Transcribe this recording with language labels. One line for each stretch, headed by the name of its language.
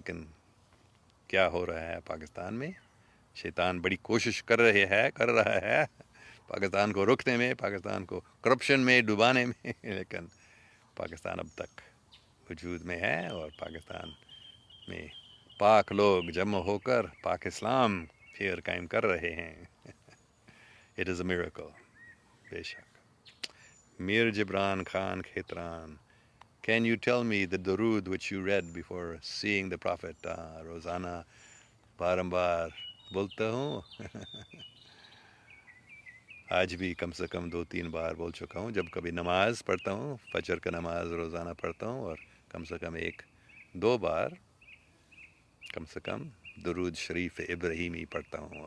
Urdu: لیکن کیا ہو رہا ہے پاکستان میں, شیطان بڑی کوشش کر رہا ہے پاکستان کو روکنے میں, پاکستان کو کرپشن میں ڈبانے میں, لیکن پاکستان اب تک وجود میں ہے, اور پاکستان میں پاک لوگ جمع ہو کر پاک اسلام پھر قائم کر رہے ہیں.
English: It is a miracle.
Urdu: بے شک.
English: Mir Jibran Khan Khetran, can you tell me the durood which you read before seeing the prophet?
Urdu: روزانہ بارمبار بولتا ہوں. آج بھی کم سے کم 2-3 بار بول چکا ہوں. جب کبھی نماز پڑھتا ہوں, فجر کا نماز روزانہ پڑھتا ہوں, اور کم سے کم 1-2 بار کم سے کم درود شریف ابراہیمی پڑھتا ہوں.